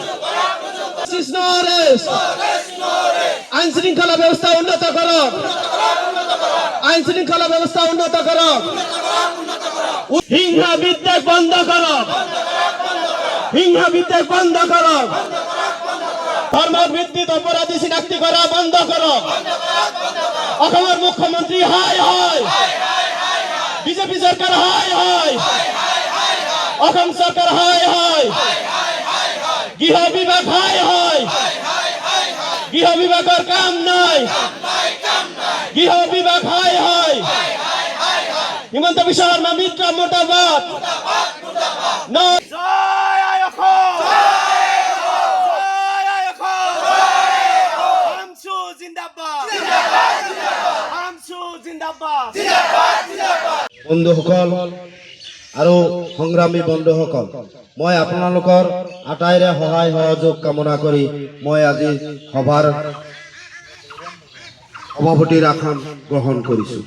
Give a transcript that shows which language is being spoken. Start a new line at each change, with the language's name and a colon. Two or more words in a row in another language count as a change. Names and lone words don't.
Bangla: আইন শৃঙ্খলা ব্যবস্থা উন্নত করো, আইন শৃঙ্খলা ব্যবস্থা উন্নত করো, হিংসা বিদ্বেষ বন্ধ করো, হিংসা বিদ্বেষ বন্ধ করো, ধর্ম ভিত্তিক অপরাধী শনাক্তি করা বন্ধ করো। অসমের মুখ্যমন্ত্রী হায় হায়, বিজেপি সরকার হায় হায়, অসম সরকার হায় হায়, গৃহ বিভাগ হায় হায়, গৃহ বিভাগের কাম নাই, গৃহ বিভাগ হায় হায়, হিমন্ত বিশ্ব শর্মা মিত্র মোটাবাদ।
Assamese: বন্ধুসকল আৰু সংগ্ৰামী বন্ধুসকল, মই আপোনালোকৰ আটাইৰে সহায় সহযোগ কামনা কৰি মই আজি সভাৰ সভাপতিৰ আসন গ্ৰহণ কৰিছোঁ।